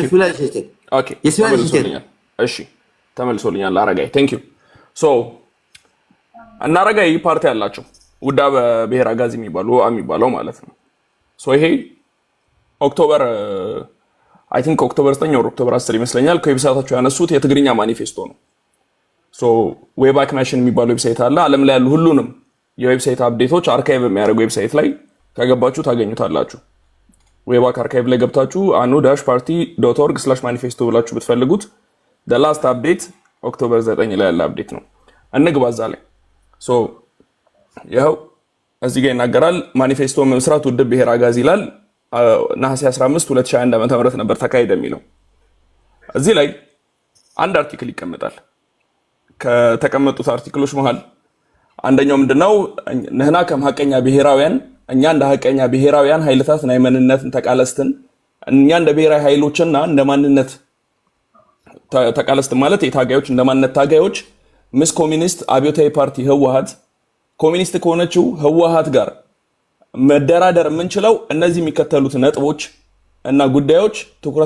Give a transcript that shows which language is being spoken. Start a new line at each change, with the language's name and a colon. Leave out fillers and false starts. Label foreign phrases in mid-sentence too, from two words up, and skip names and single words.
Amharic: እሺ ተመልሶልኛል። አረጋይ
English: thank you
Amharic: ሶ እና አረጋይ ፓርቲ ያላቸው ውዳ በብሔር አጋዚ የሚባለው ማለት ነው። ሶ ይሄ ኦክቶበር
English: I think
Amharic: ኦክቶበር 9 ወር ኦክቶበር 10 ይመስለኛል ከዌብሳይታቸው ያነሱት የትግርኛ ማኒፌስቶ ነው። ሶ ዌባክ ማሽን የሚባል ዌብሳይት አለ። ዓለም ላይ ያሉ ሁሉንም የዌብሳይት አፕዴቶች አርካይቭ የሚያደርግ ዌብሳይት ላይ ከገባችሁ ታገኙታላችሁ። ዌባክ አርካይቭ ላይ ገብታችሁ anu-party.org/manifesto ብላችሁ ብትፈልጉት
English: the last update
Amharic: ኦክቶበር 9 ላይ ያለ አፕዴት ነው። እንግባ እዛ ላይ። ሶ ይኸው እዚህ ጋር ይናገራል። ማኒፌስቶ መስራት ውድ ብሔር አጋዚ ይላል። ነሐሴ 15 2021 ዓ.ም ነበር ተካሄደ የሚለው። እዚህ ላይ አንድ አርቲክል ይቀመጣል። ከተቀመጡት አርቲክሎች መሃል አንደኛው ምንድነው?
Tigrinya: ንህና ከም ሐቀኛ ብሔራውያን
Amharic: እኛ እንደ ሐቀኛ ብሔራውያን
Tigrinya: ኃይልታት ናይ መንነትን ተቃለስትን
Amharic: እኛ እንደ ብሔራዊ ኃይሎችና እንደ ማንነት ተቃለስትን ማለት የታጋዮች እንደ ማንነት ታጋዮች
Tigrinya: ምስ ኮሚኒስት አብዮታዊ ፓርቲ ህወሓት
Amharic: ኮሚኒስት ከሆነችው ህወሓት ጋር መደራደር የምንችለው እነዚህ የሚከተሉት ነጥቦች እና ጉዳዮች ትኩረት